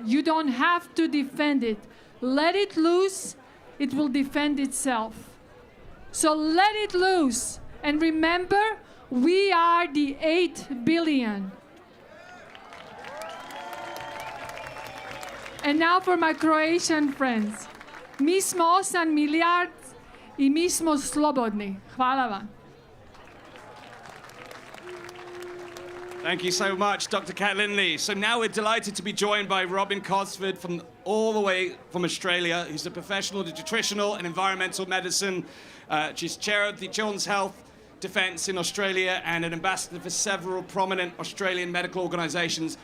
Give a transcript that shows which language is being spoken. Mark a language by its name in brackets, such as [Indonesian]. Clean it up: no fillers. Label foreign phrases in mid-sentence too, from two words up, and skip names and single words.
[English] You don't have to defend it. Let it loose, it will defend itself. So let it loose. And remember, we are the 8 billion. And now for my Croatian friends. [Croatian] Mi smo 8 milijardi I mi smo slobodni. Hvala vam. [English] Thank you so much, Dr. Kat Lindley. So now we're delighted to be joined by Robin Cosford from all the way from Australia, who's a professional in nutritional and environmental medicine. She's chair of the Children's Health Defence in Australia and an ambassador for several prominent Australian medical organisations.